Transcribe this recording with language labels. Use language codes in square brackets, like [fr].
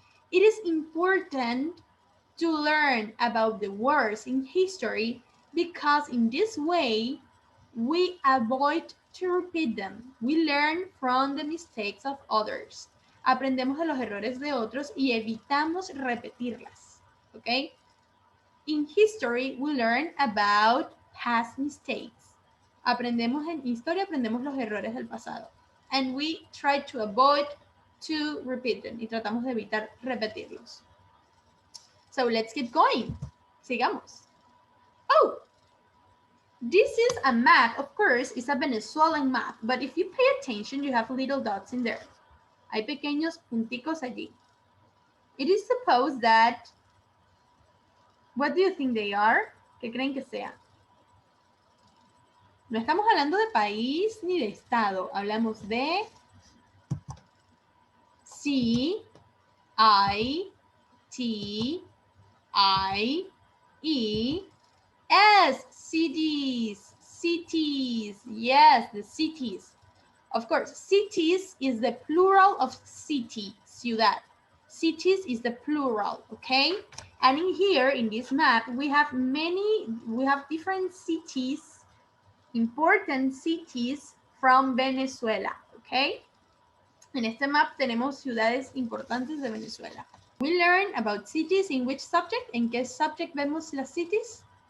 [en] It is important to learn about the words in history because in this way we avoid to repeat them. We learn from the mistakes of others. [es] Aprendemos de los errores de otros y evitamos repetirlas. [en] Okay? In history, we learn about past mistakes. [es] Aprendemos en historia, aprendemos los errores del pasado. [en] And we try to avoid to repeat them. [es] Y tratamos de evitar repetirlos. [en] So let's keep going. [es] Sigamos. [en] Oh, this is a map, of course, it's a Venezuelan map, but if you pay attention, you have little dots in there. [es] Hay pequeños punticos allí. [en] It is supposed that, what do you think they are? [es] ¿Qué creen que sea? No estamos hablando de país ni de estado, hablamos de C, I, T, I, E, S, [en] cities, cities, yes, the cities. Of course, cities is the plural of city, ciudad. Cities is the plural, okay? And in here, in this map, we have different cities, important cities from Venezuela, okay? [es] En este map tenemos ciudades importantes de Venezuela. [en] We learn about cities in which subject? [es] ¿En qué subject vemos las cities?